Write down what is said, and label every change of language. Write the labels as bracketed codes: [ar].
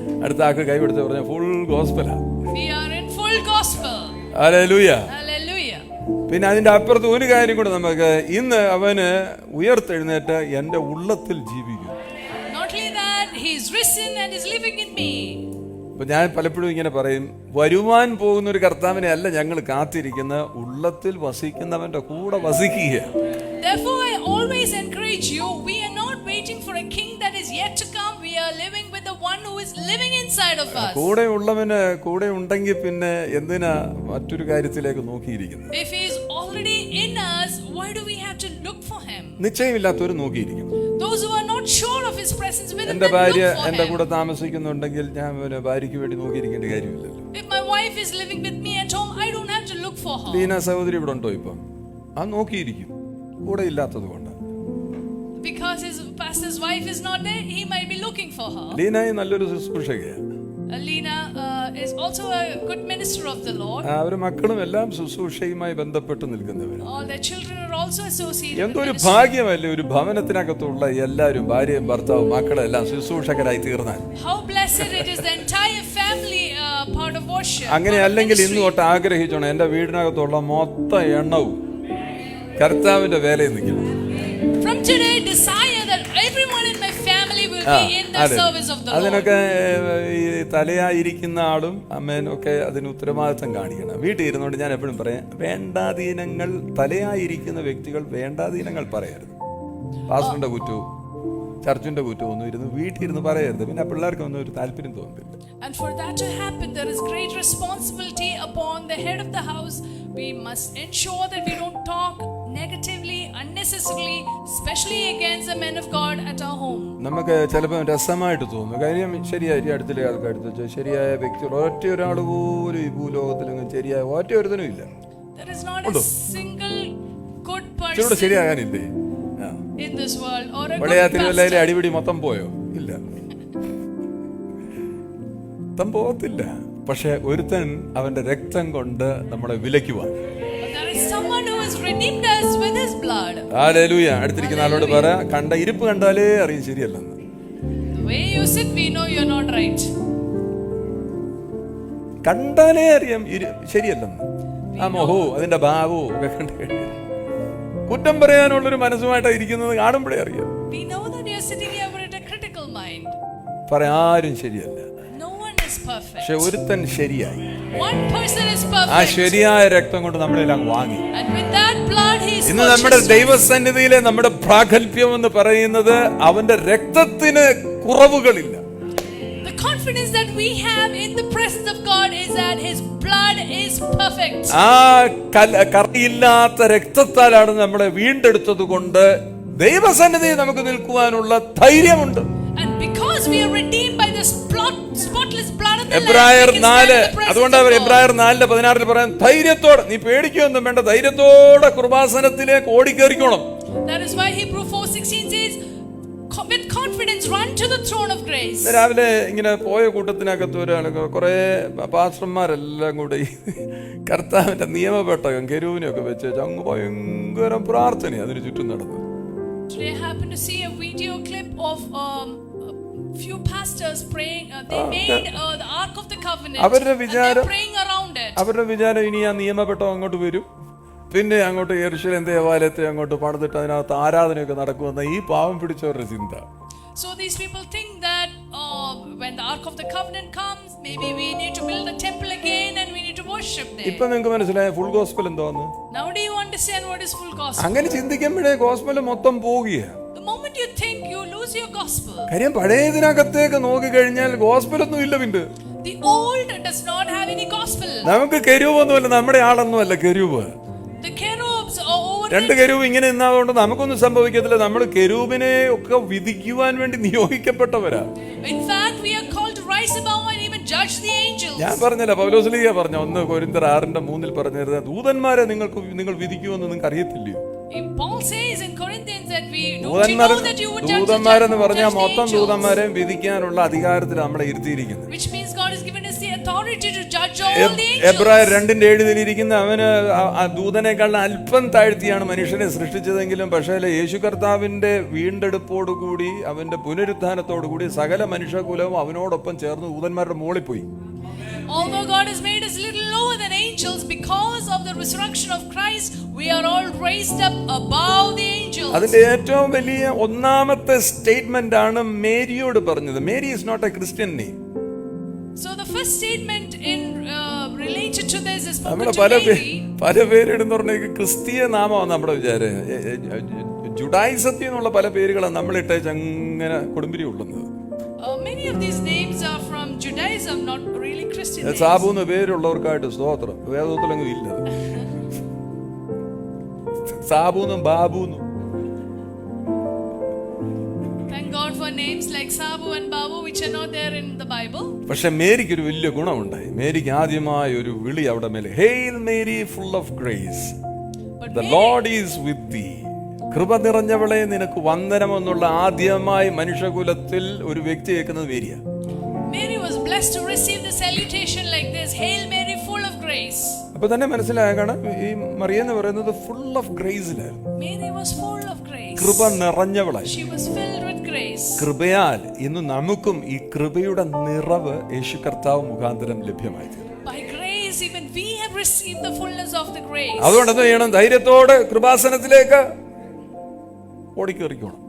[ml] അടുത്ത ആൾക്ക് കൈ കൊടുത്ത് പറഞ്ഞ full ഗോസ്പലാ. [en] We are in full gospel. [ml] Hallelujah. [en] Hallelujah. [ml] പിന്നെ അതിന്റെ അപ്പുറത്ത് ഒരു കാര്യം കൂടെ നമുക്ക്, ഇന്ന് അവന് ഉയർത്തെഴുന്നേറ്റ് എന്റെ ഉള്ളത്തിൽ ജീവിക്കും. [en] Not only that, he is risen and is living in me. [ml] അപ്പൊ ഞാൻ പലപ്പോഴും ഇങ്ങനെ പറയും, വരുവാൻ പോകുന്ന ഒരു കർത്താവിനെ അല്ല ഞങ്ങൾ കാത്തിരിക്കുന്ന, ഉള്ളത്തിൽ വസിക്കുന്നവന്റെ കൂടെ വസിക്കുക. [en] Therefore I always encourage you, we are not waiting for a king that is yet to come. We are living with the one who is living inside of us. [ml] കൂടെ ഉള്ളവന് കൂടെ ഉണ്ടെങ്കിൽ പിന്നെ എന്തിനാ മറ്റൊരു കാര്യത്തിലേക്ക് നോക്കിയിരിക്കുന്നത്? [en] If he is already in us, why do we have to look for him? [ml] നിശ്ചയമില്ലാത്തവർ നോക്കിയിരിക്കുന്നു. [en] Those who are not sure of his presence within them, [ml] എന്റെ ഭാര്യ [en] look for [ml] എന്റെ [en] him. [ml] കൂടെ താമസിക്കുന്നുണ്ടെങ്കിൽ ഞാൻ ഭാര്യയ്ക്ക് വേണ്ടി നോക്കിയിരിക്കേണ്ട കാര്യമില്ലല്ലോ. [en] If my wife is living with me at home, I don't have to look for her. [ml] Leena സഹോദരി ഇവിടെ ഉണ്ടോ ഇപ്പം? ആ നോക്കിയിരിക്കും, കൂടെ ഇല്ലാത്തത് കൊണ്ട്. [en] Because his pastor's wife is not there, he might be looking for her. [ml] Leena നല്ലൊരു ശുശ്രൂഷകയാണ്. [en] Lena is also a good minister of the Lord. [ml] അവരുടെ മക്കളും എല്ലാം ശുശ്രൂഷയുമായി ബന്ധപ്പെട്ട് നിൽക്കുന്നവരാണ്. [en] All their children are also associated. [ml] എന്തൊരു ഭാഗ്യമല്ലേ ഒരു ഭവനത്തിനകത്തുള്ള എല്ലാവരും, ഭാര്യയും ഭർത്താവും മക്കളും എല്ലാം ശുശ്രൂഷകരായി തീർന്നാൽ. [en] How blessed it is, the entire family part of worship. [ml] അങ്ങനെ അല്ലെങ്കിൽ ഇന്ന് തൊട്ട് ആഗ്രഹിച്ചോണം, എന്റെ വീടിനകത്തുള്ള മൊത്തം എണ്ണവും കർത്താവിന്റെ വേലയിൽ നിൽക്കണം. [en] From today, desire that everyone in my family will be in the service of the Lord. [ml] അതിനൊക്കെ ഈ തലയായിരിക്കുന്ന ആളും അമ്മേനും ഒക്കെ അതിന് ഉത്തരവാദിത്വം കാണിക്കണം. വീട്ടിൽ ഇരുന്നുകൊണ്ട് ഞാൻ എപ്പോഴും പറയാം, വേണ്ടാധീനങ്ങൾ, തലയായിരിക്കുന്ന വ്യക്തികൾ വേണ്ടാധീനങ്ങൾ പറയരുത്. പാസ്റ്ററിന്റെ കുറ്റവും ചർച്ചിന്റെ കുറ്റവും ഒന്നും ഇരുന്ന് വീട്ടിൽ ഇരുന്ന് പറയരുത്. പിന്നെ പിള്ളേർക്കൊന്നും ഒരു താല്പര്യം തോന്നില്ല. [en] And for that to happen, there is great responsibility upon the head of the house. We must ensure that we don't talk negatively, unnecessarily, especially against the men of God at our home. [ml] നമുക്ക് ചിലപ്പോൾ രസമായിട്ട് തോന്നും. കാര്യം ശരിയായി അടുത്തിലെ ആൾക്കടുത്ത് ശരിയായ വ്യക്തികൾ ഒറ്റ ഒരാൾ പോലും ഈ ഭൂലോകത്തിലൊന്നും ശരിയായ ഒറ്റ ഒരുത്തനും ഇല്ല. [en] There is not a single good person [ml] ശരിയാകാനില്ലേ [en] in this world or a [ml] പഴയ [en] good [ml] തിരുവല്ലയിലെ [en] pastor. [ml] അടിപിടി മൊത്തം പോയോ? ഇല്ല, മൊത്തം പോകത്തില്ല. പക്ഷെ ഒരുത്തൻ അവന്റെ രക്തം കൊണ്ട് നമ്മളെ വിലയ്ക്കുവാൻ. [en] There is someone who has redeemed us with his blood. [ml] Hallelujah. അടുത്തിരിക്കുന്ന ആളോട് പറ, കണ്ട ഇരിപ്പ് കണ്ടാലേ അറിയും ശരിയല്ലെന്ന്. [en] The way you sit, we know you're not right. [ml] കണ്ടാലേ അറിയാം ശരിയല്ലെന്ന്. ആ മോഹോ അതിന്റെ ഭാവവും ഒക്കെ കണ്ടു കഴിഞ്ഞാൽ കുറ്റം പറയാനുള്ളൊരു മനസ്സുമായിട്ടാണ് ഇരിക്കുന്നത് കാണുമ്പോഴേ അറിയാം. [en] We know that you're sitting here with a critical mind. [ml] ആരും ശരിയല്ല. [en] No one is perfect. [ml] പക്ഷെ ഒരുത്തൻ ശരിയായി. [en] One person is perfect. [ml] ആ ശരിയായ രക്തം കൊണ്ട് നമ്മളെല്ലാം വാങ്ങി. [en] And with that blood he is [ml] ഇന്ന് നമ്മുടെ ദൈവസന്നിധിയിലെ നമ്മുടെ പ്രാഗൽഭ്യം എന്ന് പറയുന്നത് അവന്റെ രക്തത്തിന് കുറവുകളില്ല. [en] The confidence that we have in the presence of God is that his blood is perfect. [ml] ആ കറയില്ലാത്ത രക്തത്താലാണ് നമ്മളെ വീണ്ടെടുത്തത് കൊണ്ട് ദൈവസന്നിധിയിൽ നമുക്ക് നിൽക്കുവാനുള്ള ധൈര്യമുണ്ട്. [en] And because we are redeemed by the spotless blood of the Lamb, [ml] എബ്രായർ 4 അതുകൊണ്ട് എബ്രായർ 4:16 പറയാൻ, ധൈര്യത്തോടെ, നീ പേടിക്കൊന്നും വേണ്ട, ധൈര്യത്തോടെ കൃപാസനത്തിലേക്ക് ഓടിക്കേറിക്കോണം. [en] That is why Hebrews 4:16 says, with confidence run to the throne of grace. [ml] രാവിലെ ഇങ്ങനെ പോയ കൂട്ടത്തിനകത്ത് ഒരാൾ കുറെ പാസ്റ്റർമാരെല്ലാം കൂടെ കർത്താവിന്റെ നിയമപെട്ടകം കെരൂവിനെയൊക്കെ വെച്ച് അങ്ങ് ഭയങ്കര പ്രാർത്ഥന അതിന് ചുറ്റും നടന്നു. [en] Today I happened to see a video clip of few pastors praying. They made the Ark of the Covenant. [ml] അവരുടെ വിചാരം, [en] praying around it. [ml] അവരുടെ വിചാരം ഇനി ആ നിയമപെട്ടകം അങ്ങോട്ട് വരും, പിന്നെ അങ്ങോട്ട് യെരൂശലേം ദേവാലയത്തെ അങ്ങോട്ട് പണിതിട്ട് അതിനകത്ത് ആരാധനയൊക്കെ നടക്കുമെന്ന ഈ പാവം പിടിച്ചവരുടെ ചിന്ത. [en] So these people think that when the Ark of the Covenant comes, maybe we need to build the temple again and we need to worship there. [ml] ഇപ്പൊ നിങ്ങൾക്ക് മനസ്സിലായ ഫുൾ ഗോസ്പൽ എന്താന്ന്? [en] Now do you understand what is full gospel? [ml] അങ്ങനെ ചിന്തിക്കുമ്പോഴേ gospel മൊത്തം പോവുകയാണ്. [en] The moment you think, you lose your gospel. [ml] കാര്യം പഴയതിനകത്തേക്ക് നോക്കി കഴിഞ്ഞാൽ ഗോസ്പലൊന്നും ഇല്ല. പിന്നെ [en] The old does not have any gospel. [ml] നമുക്ക് കെരൂബൊന്നുമല്ല, നമ്മുടെ ആളൊന്നുമല്ല കെരൂബ്. [en] The cherubs are over. [ml] രണ്ട് കെരൂബ് ഇങ്ങനെ നിന്നതുകൊണ്ട് നമുക്കൊന്നും സംഭവിക്കത്തില്ല. നമ്മൾ കെരൂബിനെ ഒക്കെ വിധിക്കുവാൻ വേണ്ടി നിയോഗിക്കപ്പെട്ടവരാ. [en] In fact, we are called to rise above and even judge the angels. [ml] ഞാൻ പറഞ്ഞില്ല, പൗലോസ്ലീഹ പറഞ്ഞു 1 കൊരിന്ത്യർ 6:3 പറഞ്ഞത്, ദൂതന്മാരെ നിങ്ങൾ വിധിക്കുമെന്ന് നിങ്ങൾക്ക് അറിയത്തില്ലയോ? [en] Paul says in Corinthians that we don't know that you would judge [ml] ദൂതന്മാരെന്ന് പറഞ്ഞാൽ [en] the [ml] മൊത്തം [en] angels. [ml] ദൂതന്മാരെയും വിധിക്കാനുള്ള അധികാരത്തിൽ നമ്മളെ ഇരുത്തിയിരിക്കുന്നത്. [en] Which means God has given us the authority to judge all the [ml] എബ്രായർ [en] angels. [ml] 2:7 അവന് ആ ദൂതനേക്കാൾ അല്പം താഴ്ത്തിയാണ് മനുഷ്യനെ സൃഷ്ടിച്ചതെങ്കിലും പക്ഷേ യേശു കർത്താവിന്റെ വീണ്ടെടുപ്പോടുകൂടി അവന്റെ പുനരുത്ഥാനത്തോടുകൂടി സകല മനുഷ്യകുലവും അവനോടൊപ്പം ചേർന്ന് ദൂതന്മാരുടെ മുകളിൽ പോയി. [en] Although God has made us little lower than angels, because of the resurrection of Christ, we are all raised up above the angels. [ml] അതിന്റെ ഏറ്റവും വലിയ ഒന്നാമത്തെ സ്റ്റേറ്റ്മെന്റ് ആണ് മേരിയോട് പറഞ്ഞത്. [en] Mary is not a Christian name. So the first statement in related to this is spoken [ml] നമ്മുടെ [en] to Mary. [ml] പല പേരിടുന്ന പറഞ്ഞ ക്രിസ്തീയ നാമമാണ് നമ്മുടെ വിചാരം. ജുഡായിസത്തിൽ നിന്നുള്ള പല പേരുകളാണ് നമ്മളിട്ട് അങ്ങനെ കൊടുമ്പിരി ഉള്ളുന്നത്. [en] Many of these names are from Judaism, not really Christian names. [ml] സാബുന്ന് പേരുള്ളവർക്കായിട്ട് സ്തോത്രം. വേദത്തിലൊന്നും ഇല്ല. സാബുന്നും ബാബുന്നും. [en] Thank God for names like Sabu and Babu which are not there in the Bible. [ml] പക്ഷെ മേരിക്ക് ഒരു വലിയ ഗുണമുണ്ടായി. മേരിക്ക് ആദ്യമായ ഒരു വിളി അവിടെ മേലെ, [en] Hail Mary full of grace, the lord is with thee. [ml] കൃപ നിറഞ്ഞവളെ നിനക്ക് വന്ദനം എന്നുള്ള ആദ്യമായി മനുഷ്യകുലത്തിൽ ഒരു വ്യക്തി കേൾക്കുന്നത് മേരിയ. [en] Mary was blessed to receive the salutation like this, Hail Mary full of grace. [ml] അപ്പൊ തന്നെ മനസ്സിലാകണം ഈ മറിയെന്ന് പറയുന്നത് full of ഗ്രേസിലായിരുന്നു. [en] Mary was full of grace. [ml] കൃപ നിറഞ്ഞവളായി. [en] She was filled with grace. [ml] കൃപയാൽ ഇന്ന് നമുക്കും ഈ കൃപയുടെ നിറവ് യേശു കർത്താവ് മുഖാന്തരം ലഭ്യമായി തീർന്നു. [en] By grace even we have received the fullness of the grace. [ml] അതുകൊണ്ട് എന്ത് ചെയ്യണം? ധൈര്യത്തോടെ കൃപാസനത്തിലേക്ക് ഓടിക്കേറിക്കണം.